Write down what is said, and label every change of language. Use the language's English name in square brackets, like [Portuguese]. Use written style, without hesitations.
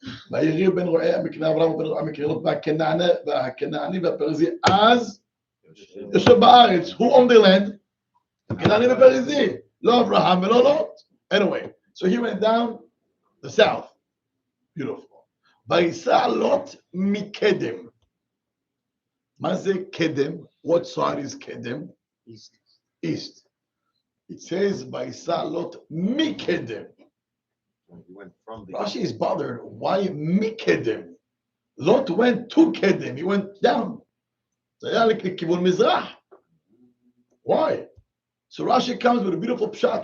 [Hebrew] ויריא בן רועה מקנה אברהם ובן רועה מקהילות, והכנעני והפריזי אז יושב בארץ. [English] Who owned the land? [Hebrew] הכנעני והפריזי. לא אברהם ולא לוט. [English] Anyway, so he went down the south. Beautiful. [Hebrew] ויסע לוט מקדם. מה זה קדם? [English] What side is קדם? East. It says [Hebrew] ויסע לוט מקדם. [English] Rashi is bothered. Why מקדם? Lot went to קדם. He went down. [Hebrew] זה היה לכיוון מזרח. [English] Why? So Rashi comes with a beautiful pshat.